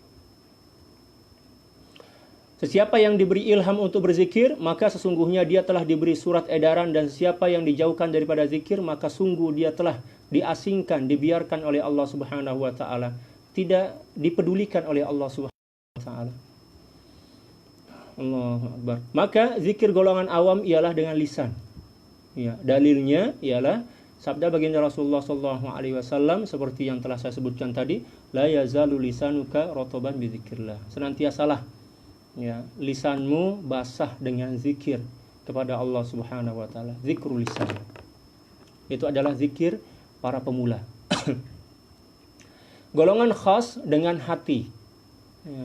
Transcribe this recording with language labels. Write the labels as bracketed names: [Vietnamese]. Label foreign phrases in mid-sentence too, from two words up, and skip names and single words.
[Malay] Sesiapa yang diberi ilham untuk berzikir, maka sesungguhnya dia telah diberi surat edaran, dan siapa yang dijauhkan daripada zikir, maka sungguh dia telah diasingkan, dibiarkan oleh Allah [Arabic] سبحانه وتعالى, [Malay] tidak dipedulikan oleh Allah [Arabic] سبحانه وتعالى. الله أكبر. [Malay] Maka zikir golongan awam ialah dengan lisan. Ya, dalilnya ialah sabda baginda Rasulullah [Arabic] صلى الله عليه وسلم [Malay] seperti yang telah saya sebutkan tadi, [Arabic] لا يزال لسانك رطبا بذكر الله. [Malay] Senantiasalah ya lisanmu basah dengan zikir kepada Allah [Arabic] سبحانه وتعالى. ذكر اللسان. [Malay] Itu adalah zikir para pemula. Golongan khas dengan hati. Ya.